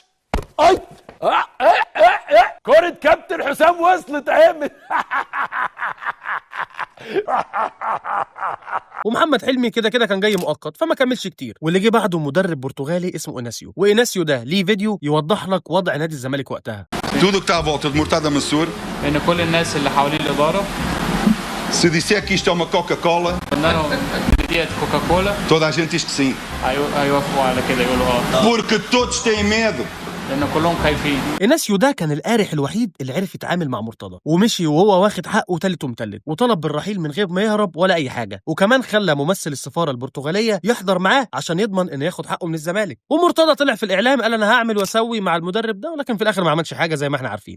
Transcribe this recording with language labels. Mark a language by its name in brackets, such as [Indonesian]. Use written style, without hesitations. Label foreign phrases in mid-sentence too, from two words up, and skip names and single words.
[Arabic] اي كرة كابتن حسام وصلت اهي. ومحمد حلمي كده كان جاي مؤقت فما كملش كتير، واللي جه بعده مدرب برتغالي اسمه إناسيو، وإناسيو ده ليه فيديو يوضح لك وضع نادي الزمالك وقتها. [Portuguese] Tudo que está à volta de Murtada Mansur. [Arabic] ان كل الناس اللي حوالين الاداره [Portuguese] Se disser que isto é uma Coca-Cola, [Arabic] انه ديت كوكاكولا [Portuguese] toda a gente diz que sim. [Arabic] هيوافقوا على كده، يقولوا [Portuguese] Porque todos têm medo. [Arabic] لان كلهم خايفين. إناسيو ده كان القارح الوحيد اللي عرف يتعامل مع مرتضى، ومشي وهو واخد حقه تالت ومتلت، وطلب بالرحيل من غير ما يهرب ولا اي حاجه، وكمان خلى ممثل السفاره البرتغاليه يحضر معاه عشان يضمن انه ياخد حقه من الزمالك. ومرتضى طلع في الاعلام قال انا هعمل واسوي مع المدرب ده، ولكن في الاخر ما عملش حاجه زي ما احنا عارفين.